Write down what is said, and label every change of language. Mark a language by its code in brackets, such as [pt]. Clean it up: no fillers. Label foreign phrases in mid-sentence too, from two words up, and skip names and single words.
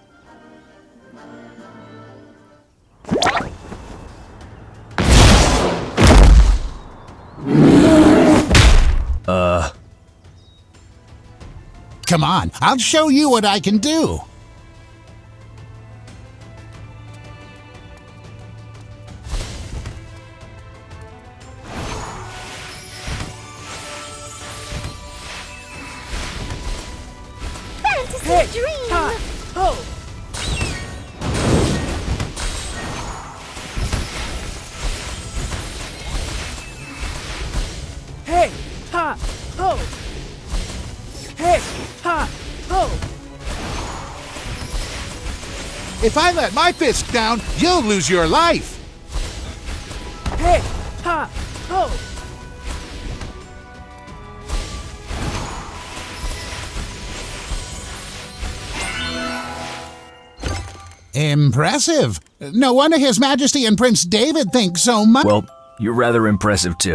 [en] Come on, I'll show you what I can do. Fantasy Hey, dream! ha, ho! Hey, ha, ho! Hey, ha, ho! If I let my fist down, you'll lose your life. Hey, ha, ho! Impressive. No wonder His Majesty and Prince David think so much. Well, you're rather impressive too.